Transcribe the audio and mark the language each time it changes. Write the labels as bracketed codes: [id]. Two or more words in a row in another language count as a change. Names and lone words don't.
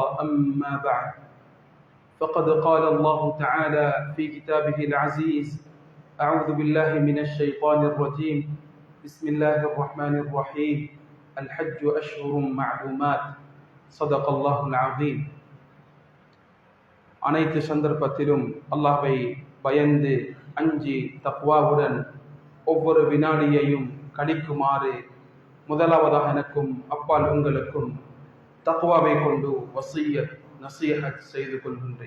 [ar] أما بعد، فقد قال الله تعالى في كتابه العزيز: أعوذ بالله من الشيطان الرجيم، بسم الله الرحمن الرحيم، الحج أشهر معلومات، صدق الله العظيم. [ta] அனைத்து சந்தர்ப்பத்திலும் அல்லாஹ்வை பயந்து அஞ்சி தக்வாவுடன் ஒவ்வொரு வினாடியையும் கழிக்குமாறு முதலாவதாக எனக்கும் அப்பால் உங்களுக்கும் தக்வாவை கொண்டு வசியத் நசீஹத் செய்து கொள்கின்றேன்.